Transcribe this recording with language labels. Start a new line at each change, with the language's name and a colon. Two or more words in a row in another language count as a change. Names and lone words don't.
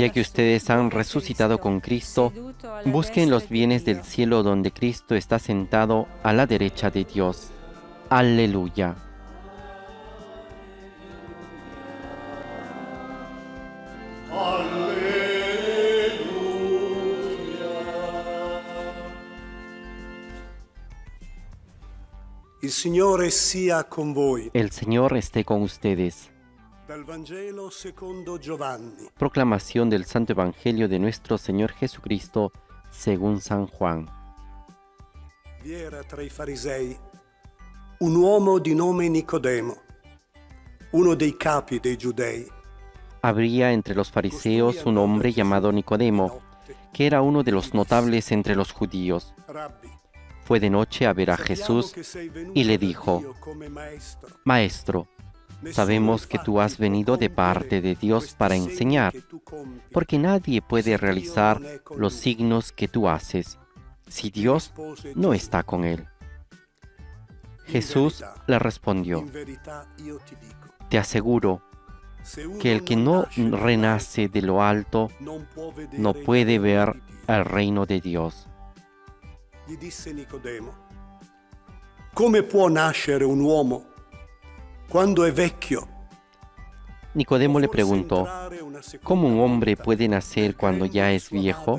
Spanish: Ya que ustedes han resucitado con Cristo, busquen los bienes del cielo donde Cristo está sentado a la derecha de Dios. Aleluya.
Italian: Il Signore sia con voi.
Spanish: El Señor esté con ustedes.
Italian: Dal Vangelo secondo Giovanni.
Spanish: Proclamación del Santo Evangelio de nuestro Señor Jesucristo según San Juan.
Italian: Vi era tra i farisei un uomo di nome Nicodemo, uno dei capi dei giudei.
Spanish: Habría entre los fariseos un hombre llamado Nicodemo, que era uno de los notables entre los judíos.
Italian: Rabbi,
Spanish: Fue de noche a ver a
Italian: sappiamo
Spanish: Jesús
Italian: che sei venuto
Spanish: y le
Italian: da
Spanish: dijo,
Italian: Dio come maestro.
Spanish: Maestro, sabemos que tú has venido de parte de Dios para enseñar, porque nadie puede realizar los signos que tú haces si Dios no está con él. Jesús le respondió,
Italian: In verità io ti dico,
Spanish: te aseguro
Italian: se uno
Spanish: que el que no
Italian: nasce dall'alto
Spanish: renace de lo alto no puede ver el reino de Dios.
Italian: Gli disse Nicodemo, come può nascere un uomo quando è vecchio?
Spanish: Nicodemo le preguntó, ¿cómo un hombre puede nacer cuando ya es viejo?